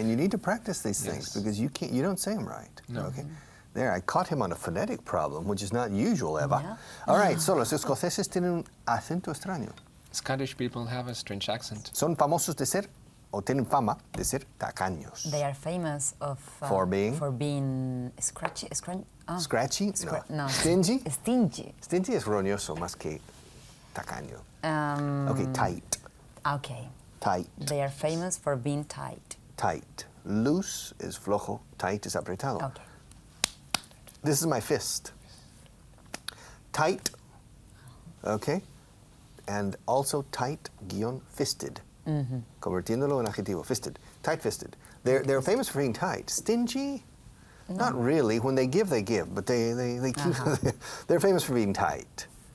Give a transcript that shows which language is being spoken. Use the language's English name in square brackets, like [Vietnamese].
[English] And you need to practice these things because you don't say them right. No. Okay? There, I caught him on a phonetic problem, which is not usual, Eva. Yeah. All right, so [Spanish] los escoceses tienen un acento extraño. [English] Scottish people have a strange accent. [Spanish] Son famosos de ser, o tienen fama de ser tacaños. [English] They are famous For being? For being scratchy. Scratchy? No. Stingy? Stingy. [Spanish] Stingy es roñoso más que tacaño. [English] Okay, tight. Okay. Tight. They are famous for being tight. Tight. [Spanish] Loose es flojo, tight es apretado. [English] Okay. This is my fist. Tight, okay? And also tight-fisted. [Spanish] Convirtiéndolo en adjetivo, fisted. [English] Tight-fisted. They're famous for being tight. Stingy? No. Not really. When they give, but they keep... They're famous for being tight.